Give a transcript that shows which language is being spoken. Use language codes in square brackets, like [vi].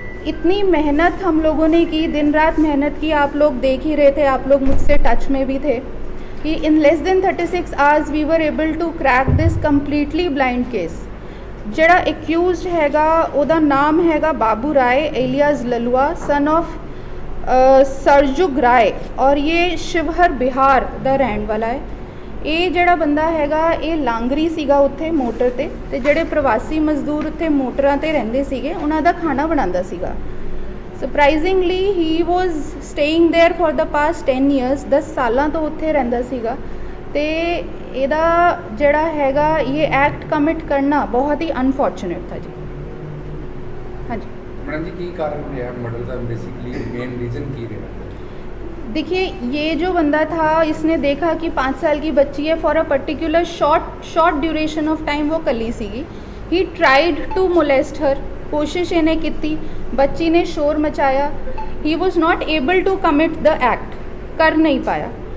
[hi] इतनी मेहनत हम लोगों ने की, दिन रात मेहनत की, आप लोग देख ही रहे थे, आप लोग मुझसे टच में भी थे कि [en] In less than 36 hours we were able to crack this completely blind case. [pa] ਜਿਹੜਾ एक्यूज्ड हैगा ਉਹਦਾ नाम हैगा बाबू राय alias Lalua, son of Sarjug राय, और ये शिवहर बिहार ਦਾ ਰਹਿਣ ਵਾਲਾ ਹੈ। ਇਹ ਜਿਹੜਾ ਬੰਦਾ ਹੈਗਾ ਇਹ ਲਾਂਗਰੀ ਸੀਗਾ ਉੱਥੇ ਮੋਟਰ ਤੇ ਜਿਹੜੇ ਪ੍ਰਵਾਸੀ ਮਜ਼ਦੂਰ ਉੱਥੇ ਮੋਟਰਾਂ ਤੇ ਰਹਿੰਦੇ ਸੀਗੇ ਉਹਨਾਂ ਦਾ ਖਾਣਾ ਬਣਾਉਂਦਾ ਸੀਗਾ। [en] surprisingly he was staying there for the past 10 years, [pa] 10 ਸਾਲਾਂ ਤੋਂ ਉੱਥੇ ਰਹਿੰਦਾ ਸੀਗਾ ਤੇ ਇਹਦਾ ਜਿਹੜਾ ਹੈਗਾ ਇਹ ਐਕਟ ਕਮਿਟ ਕਰਨਾ ਬਹੁਤ ਹੀ ਅਨਫੋਰਚੂਨੇਟ [hi] था जी। हाँ जी [pa] मैडम जी की कारण है मर्डर का बेसिकली मेन रीजन की रहा? [hi] देखिए ये जो बंदा था इसने देखा कि 5 साल की बच्ची है, [en] for a particular short duration of time [hi] वो [pa] कली सीगी। [en] he tried to molest her, [hi] कोशिश इन्हें की, बच्ची ने शोर मचाया, [en] he was not able to commit the act, [hi] कर नहीं पाया।